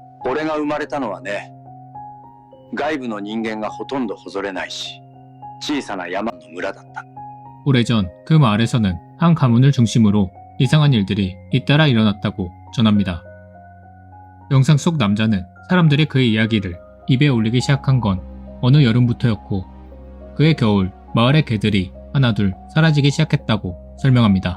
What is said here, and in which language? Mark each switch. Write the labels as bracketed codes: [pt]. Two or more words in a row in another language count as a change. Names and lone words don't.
[ja] 俺が生まれたのはね、外部の人間がほとんど訪れないし、小さな山の村だった。 [ko] 오래전 그 마을에서는 한 가문을 중심으로 이상한 일들이 잇따라 일어났다고 전합니다. 영상 속 남자는 사람들이 그의 이야기를 입에 올리기 시작한 건 어느 여름부터였고, 그해 겨울 마을의 개들이 하나둘 사라지기 시작했다고 설명합니다.